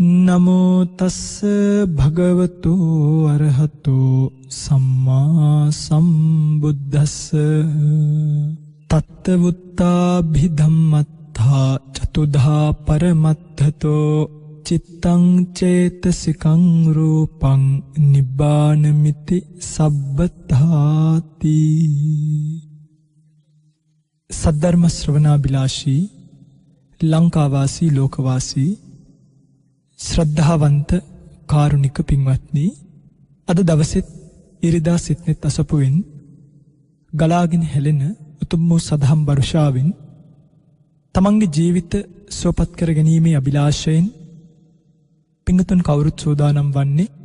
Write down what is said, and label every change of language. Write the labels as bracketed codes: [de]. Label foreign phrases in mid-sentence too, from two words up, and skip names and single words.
[pi] නමෝ තස්ස භගවතු අරහතෝ සම්මා සම්බුද්දස්ස තත්තවුත්තාභිධම්මත්තා චතුධා පරමත්තතෝ චිත්තං චේතසිකං රූපං නිබ්බානමිති සබ්බතාති. [si] සද්ධර්ම ශ්‍රවණාබිලාෂී ලංකාවාසී ලෝකවාසී ශ්‍රද්ධාවන්ත කාරුණික පින්වත්නි, අද දවසෙත් ඉරිදා සිත්නෙත් අසපුවෙන් ගලාගෙන හැලෙන උතුම් වූ සදහම් වර්ෂාවෙන් තමන්ගේ ජීවිත සුවපත් කර ගැනීමේ අභිලාෂයෙන් පිංගතුන් කවුරුත් සෝදානම් වන්නේ